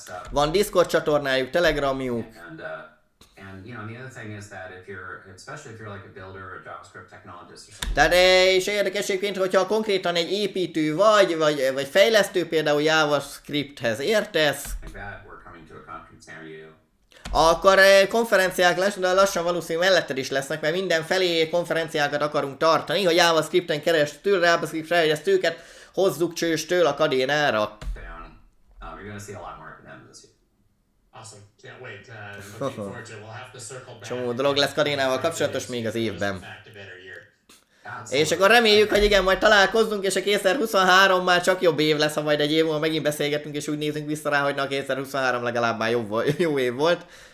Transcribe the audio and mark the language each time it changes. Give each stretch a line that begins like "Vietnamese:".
Hungarian: Van Discord csatornájuk, Telegramjuk.
English: And you know, the other thing is that especially if you're like a builder or a JavaScript technologist or something.
Hungarian: Tehát és érdekességként, hogyha konkrétan egy építő vagy fejlesztő, például JavaScripthez értesz,
English: Like that, we're coming to a conference near you.
Hungarian: akkor konferenciák lassan valószínűleg melletted is lesznek, mert mindenfelé konferenciákat akarunk tartani, hogy JavaScripten keresztül JavaScript fejlesztőket hozzuk csőstől a Kadénára.
English: You're going to see a lot more of them this year. Awesome. Can't wait. Looking forward to it. We'll have to circle back.
Hungarian: Csomó dolog lesz Kadénával kapcsolatos még az évben.
English: Back to better year.
Hungarian: És akkor reméljük, hogy igen, majd találkozzunk, és a 2023 már csak jobb év lesz, ha majd egy év múlva megint beszélgetünk, és úgy nézünk vissza rá, hogy na 2023 legalább már jó év volt.